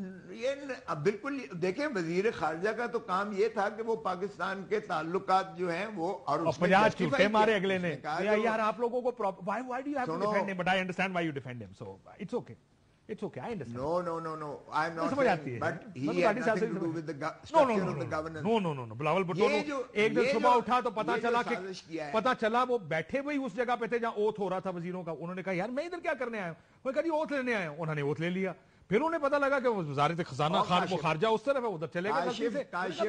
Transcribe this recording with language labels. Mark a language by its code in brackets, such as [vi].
[ur] یہ بالکل دیکھیں, وزیر خارجہ کا تو کام یہ تھا کہ وہ پاکستان کے تعلقات جو ہیں وہ اور 50 چوٹے مارے اگلے نے. یار آپ لوگوں کو [en] why do you have to defend him? But I understand why you defend him. So it's okay. It's okay. I understand. No. I'm not saying. But he had nothing to do with the structure of the governance. No. [ur] Bilawal Bhutto ایک دن صبح اٹھا تو پتا چلا وہ بیٹھے ہوئی اس جگہ پہ تھے جہاں اوتھ ہو رہا تھا وزیروں کا. انہوں نے کہا یار میں ادھر کیا کرنے آیا ہوں. وہ کہا جی اوتھ لینے آیا ہوں. انہوں نے اوتھ لے لیا. پھر انہیں پتا لگا کہ وزارت خزانہ خارجہ اس طرف ہے, ادھر چلے گئے.